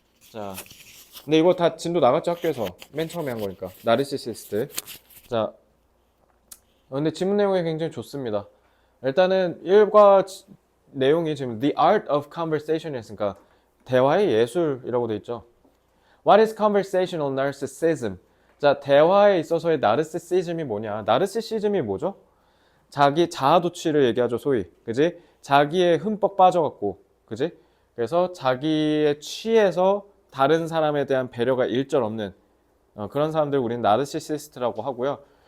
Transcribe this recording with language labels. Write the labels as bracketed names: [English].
[Korean] 자, 근데 이거 다 진도 나갔죠 학교에서 맨 처음에 한 거니까 나르시시스트. 자, 근데 지문 내용이 굉장히 좋습니다. 일단은 1과 내용이 지금 The Art of Conversation이었으니까 대화의 예술이라고 돼 있죠. [English] What is conversational narcissism? [Korean] 자, 대화에 있어서의 나르시시즘이 뭐냐? 나르시시즘이 뭐죠? 자기 자아도취를 얘기하죠, 소위. 그지? 자기의 흠뻑 빠져갖고, 그지? 그래서 자기의 취해서 다른 사람에 대한 배려가 일절 없는 그런 사람들 우리는 나르시시스트라고 하고요.